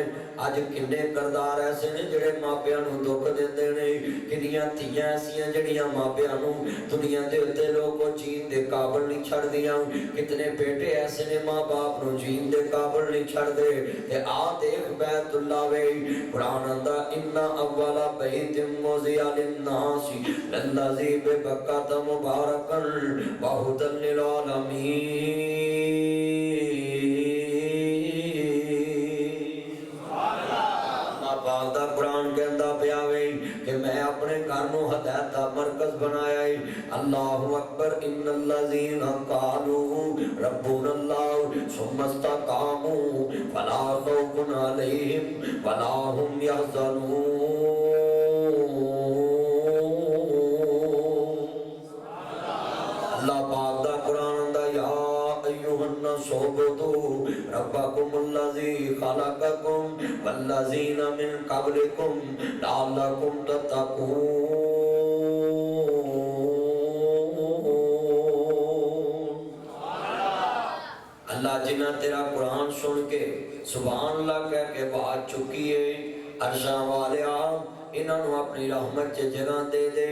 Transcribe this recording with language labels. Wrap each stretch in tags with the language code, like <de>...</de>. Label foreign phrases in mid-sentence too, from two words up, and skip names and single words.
<pa>اج کنے کردار ایسے نے جہڑے ماپیاں نوں دکھ دیندے نے، کنیاں دھیاں ایسیاں جہڑیاں ماپیاں نوں دنیا دے اتے لوگوں جین دے قابل نہیں چھڈدیاں. کتنے بیٹے ایسے نے ماں باپ نوں جین دے قابل نہیں چھڈدے. تے آ دیکھ بیت اللہ وے، قرآن آندا</pa> <ar>إن أول بيت وضع للناس للذي ببكة مباركا وهدى للعالمين.</ar> <pa>قرآن کہتا پیا وے کہ میں اپنے گھر نوں ہدایت دا مرکز بنایا ہے.</pa> <ar>الله أكبر إن الذين قالوا ربنا الله ثم استقاموا فلا خوف عليهم ولا هم يحزنون.</ar> <pa>اللہ پاک دا قرآن دا</pa> <ar>يا أيها الناس اعبدوا ربكم الذي خلقكم والذين من قبلكم لعلكم تتقون.</ar> <pa>اللہ جناں تیرا قرآن سن کے سبحان اللہ کہہ کے بات چکی ہے، عرشاں والیا انہاں نوں اپنی رحمت چ جگہ دے دے.</pa>